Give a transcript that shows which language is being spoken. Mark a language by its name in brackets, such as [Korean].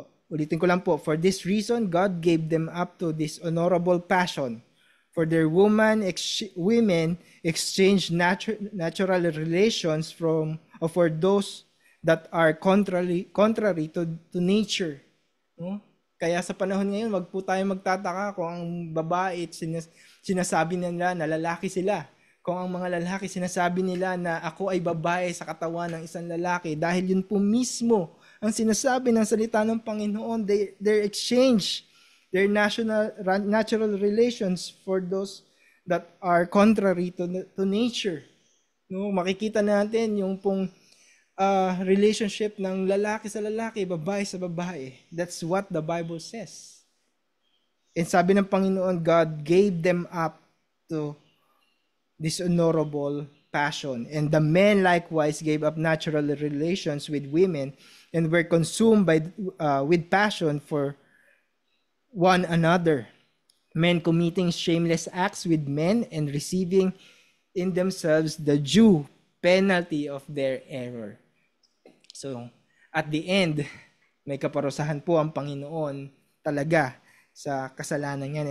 [Filipino] ulitin ko lang po, [English] for this reason God gave them up to this honorable passion, for their women exchange natural relations for those that are contrary to nature. [Filipino] No? Kaya sa panahon ngayon, wag po tayo magtataka kung ang babae sinasabi nila na lalaki sila. Kung ang mga lalaki sinasabi nila na ako ay babae sa katawan ng isang lalaki, dahil yun po mismo ang sinasabi ng salita ng Panginoon, [English] they exchange their natural relations for those that are contrary to nature. [Filipino] No, makikita natin yung pong relationship ng lalaki sa lalaki, babae sa babae. [English] That's what the Bible says. And [Filipino] sabi ng Panginoon, [English] God gave them up to dishonorable passion. And the men likewise gave up natural relations with women and were consumed with passion for one another, men committing shameless acts with men and receiving in themselves the due penalty of their error. [Filipino] So, [English] at the end, [Filipino] may kaparusahan po ang Panginoon talaga sa kasalanan yan.